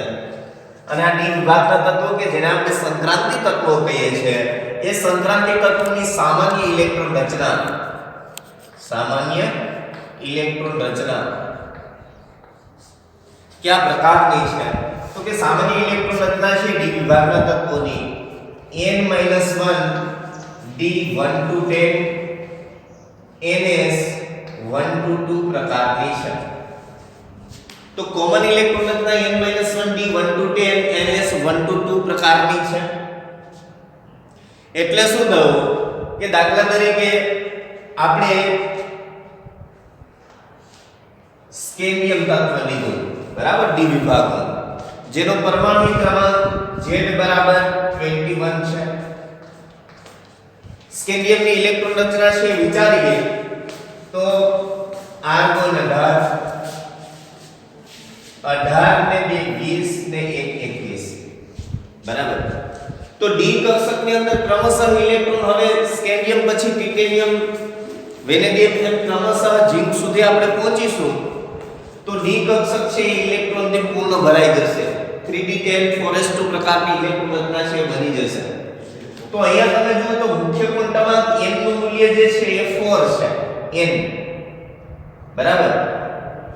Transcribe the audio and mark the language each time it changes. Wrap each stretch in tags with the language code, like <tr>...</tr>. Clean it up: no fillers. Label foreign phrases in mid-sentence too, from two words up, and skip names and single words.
<gu>અને આ ડી વિભાગના તત્વો કે જેને આપણે સંક્રાંતિ તત્વો કહીએ છીએ એ સંક્રાંતિ તત્વોની સામાન્ય ઇલેક્ટ્રોન રચના क्या પ્રકારની છે? તો કે સામાન્ય ઇલેક્ટ્રોન રચના છે ડી વિભાગના તત્વોની n-1 d1 to 10 ns 1 to 2 પ્રકારની છે। તો કોમન ઇલેક્ટ્રોન રચના n-1 d1 to 10 ns 1 to 2 પ્રકારની છે। એટલે શું થયું કે દાખલા તરીકે આપણે સ્કેન્ડિયમ તત્વ લીધું બરાબર ડી વિભાગનું જેનો પરમાણુ ક્રમાંક Z બરાબર 21 છે। સ્કેન્ડિયમની ઇલેક્ટ્રોન રચના છે વિચારીએ તો આર્ગોન 18 ને 2 20 ને 1 21 બરાબર। તો ડી કક્ષક ની અંદર ક્રમશઃ ઇલેક્ટ્રોન હવે સ્કેન્ડિયમ પછી ટિટેનિયમ વેનેડિયમ એમ ક્રમશઃ ઝિંક સુધી આપણે પહોંચીશું તો ડી કક્ષક છે ઇલેક્ટ્રોન થી પૂર્ણ ભરાઈ જશે। 3d10 4s2 પ્રકારની ઇલેક્ટ્રોન રચના છે બની જશે। તો અહીંયા તમે જુઓ તો મુખ્ય ક્વોન્ટમમાં n નું મૂલ્ય જે છે એ 4 છે n બરાબર।</gu>